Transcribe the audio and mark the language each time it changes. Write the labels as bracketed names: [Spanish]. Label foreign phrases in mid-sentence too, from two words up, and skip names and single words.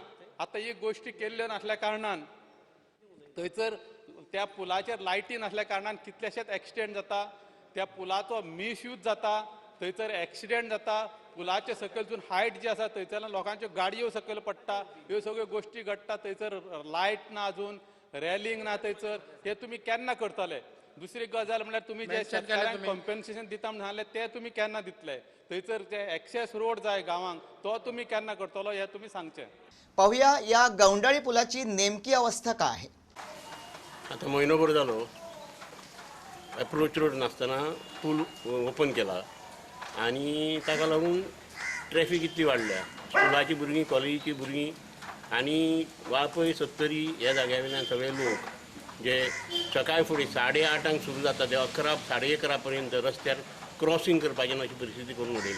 [Konkani] आता ही गोश्टी केल्ल्यो नासल्या कारणान थंयसर त्या पुलाचेर लायटी नासल्या कारणान कितलेशेच एक्सिडेंट जाता, त्या पुलाचो मिसयूज जाता, थंयसर एक्सिडेंट जाता, पुलाचे सकयलसून हायट जी आसा थंयसरल्यान लोकांच्यो गाडयो सकयल पडटा, ह्यो सगळ्यो गोश्टी घडटा। थंयसर लायट ना, अजून रॅलिंग ना, थंयसर हे तुमी केन्ना करतले? दुसरी गजाल म्हळ्यार तुमी जे शेतकऱ्यांक कंपेन्सेशन दिता म्हणून सांगले ते तुमी केन्ना दितले? थंयसर जे [English] access road [Konkani] जाय गांवांक तो तुमी केन्ना करतलो हे तुमी सांगचें। [Marathi] पाहूया या गौंडाळी पुलाची नेमकी अवस्था काय आहे। [Konkani] आता महिनोभर जालो [English] approach road [Konkani] नासतना पूल ओपन केला आणि ताका लागून ट्रॅफिक इतली वाडल्या। स्कुलाची भुरगीं, कॉलेजीची भुरगीं आनी वापय 70 ह्या जाग्या वयल्यान सगळे लोक जे सकाळी फुडें 8:30 सुरू जाता ते 11, 11:30 पर्यंत रस्त्यार क्रॉसिंग करपाचें अशी परिस्थिती करून उडयल्या।